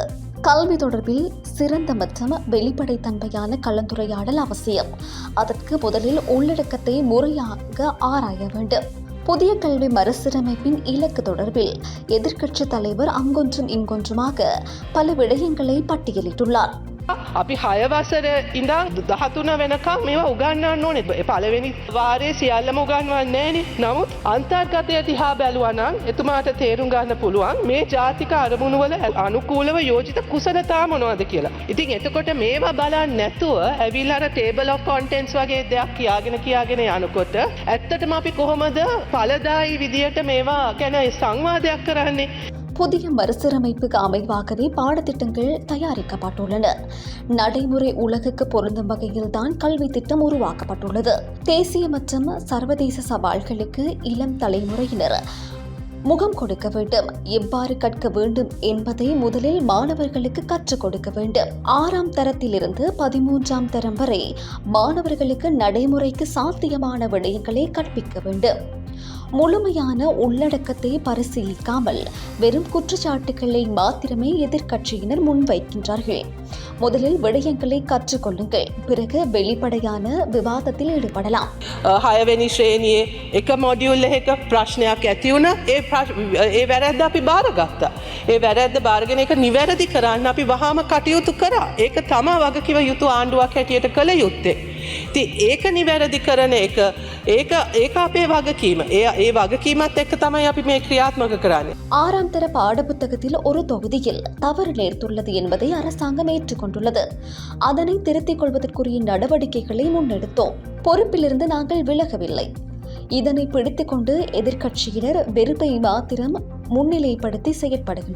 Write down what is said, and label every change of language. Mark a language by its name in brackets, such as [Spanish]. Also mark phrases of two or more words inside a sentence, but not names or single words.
[Tamil] கல்வி தொடர்பில் சிறந்த மற்றும் வெளிப்படைத்தன்மையான கலந்துரையாடல் அவசியம். அதற்கு முதலில் உள்ளடக்கத்தை முறையாக ஆராய வேண்டும். புதிய கல்வி மறுசீரமைப்பின் இலக்கு தொடர்பில் எதிர்க்கட்சித் தலைவர் அங்கொன்றும் இங்கொன்றுமாக பல விடயங்களை பட்டியலிட்டுள்ளார். [Sinhala] අපි 6 වසර ඉඳන් 13 වෙනකම් මේවා උගන්වන්න ඕනේ. පළවෙනි වාරයේ සියල්ලම උගන්වන්නේ නැහනේ. නමුත් අන්තර්ගතය දිහා බැලුවා නම් එතුමාට තේරුම් ගන්න පුළුවන් මේ ජාතික අරමුණු වල අනුකූලව යෝජිත කුසලතා මොනවද කියලා. ඉතින් එතකොට මේවා බලන්න නැතුව ඇවිල්ලා අර [English] table of contents [Sinhala] වගේ දෙයක් කියාගෙන යනකොට ඇත්තටම අපි කොහොමද ඵලදායී විදියට මේවා ගැන සංවාදයක් කරන්නේ? [Tamil] புதிய மறுசீரமைப்புக்கு அமைவாகவே பாடத்திட்டங்கள் தயாரிக்கப்பட்டுள்ளன. நடைமுறை உலகுக்கு பொருந்தும் வகையில்தான் கல்வி திட்டம் உருவாக்கப்பட்டுள்ளது. தேசிய மற்றும் சர்வதேச சவால்களுக்கு இளம் தலைமுறையினர் முகம் கொடுக்க வேண்டும். எவ்வாறு கற்க வேண்டும் என்பதை முதலில் மாணவர்களுக்கு கற்றுக் கொடுக்க வேண்டும். 6ஆம் தரத்திலிருந்து 13ஆம் தரம் வரை மாணவர்களுக்கு நடைமுறைக்கு சாத்தியமான விடயங்களை கற்பிக்க வேண்டும். முழுமையான உள்ளடக்கத்தை பரிசீலிக்காமல் வெறும் குற்றச்சாட்டுகளை மாத்திரமே எதிர்க்கட்சியினர் முன்வைக்கின்றார்கள். முதலில் விடயங்களை கற்றுக்கொள்ளுங்கள், பிறகு வெளிப்படையான விவாதத்தில் ஈடுபடலாம். [Sinhala] 6 වෙනි ශ්‍රේණියේ එක මොඩියුල් එකක ප්‍රශ්නයක් ඇති වුණා. ඒ වැරද්ද අපි බාරගත්තා. ඒ වැරද්ද බාරගෙන ඒක නිවැරදි කරන්න අපි වහාම කටයුතු කරා. ඒක තමයි වගකිව යුතු ආණ්ඩුවක් හැටියට කළ යුත්තේ. ඉතින් ඒක නිවැරදි කරන ඒක අපේ වගකීම. ඒ වගකීමත් එක්ක තමයි අපි මේ ක්‍රියාත්මක කරන්නේ. [Tamil] 6ஆம் தர பாடப்புத்தகத்தில் ஒரு தொகுதியில் தவறு நேர்த்துள்ளது என்பதை அரசாங்கம் ஏற்றுக்கொண்டுள்ளது. அதனை திருத்திக் கொள்வதற்குரிய நடவடிக்கைகளை முன்னெடுத்தோம். பொறுப்பிலிருந்து நாங்கள் விலகவில்லை. இதனை பிடித்துக் கொண்டு எதிர்க்கட்சியினர் வெறுப்பை மாத்திரம் முன்னிலைப்படுத்தி செயற்படுகின்றார்கள்.